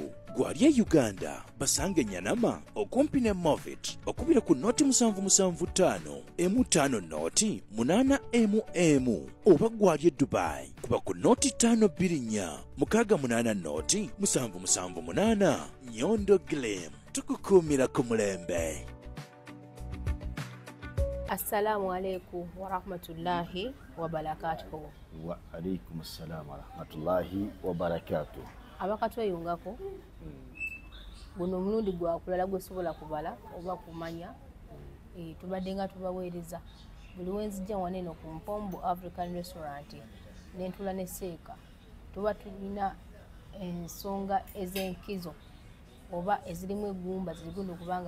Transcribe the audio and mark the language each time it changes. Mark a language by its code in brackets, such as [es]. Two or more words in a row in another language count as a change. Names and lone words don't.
[lg] Gwali Uganda basange Nyanama okumpi ne Movit bakubira ku noti 775 M5 noti 8 oba gwali Dubai kuba ku noti 524 680 noti 778. Nyondo Glam tukukuumira ku mulembe. [ar] السلام عليكم ورحمة الله وبركاته. وعليكم السلام ورحمة الله وبركاته. [lg] Abakatweyungako guno mulundi gwakulala gwesobola kubala oba kumanya tubadde nga tubaweereza buli wenzijja waneno ku Mpombo African Restaurant n'entula ne seeka tuba tulina ensonga ez'enkizo oba ezirimu eggumba ziriguno kubanga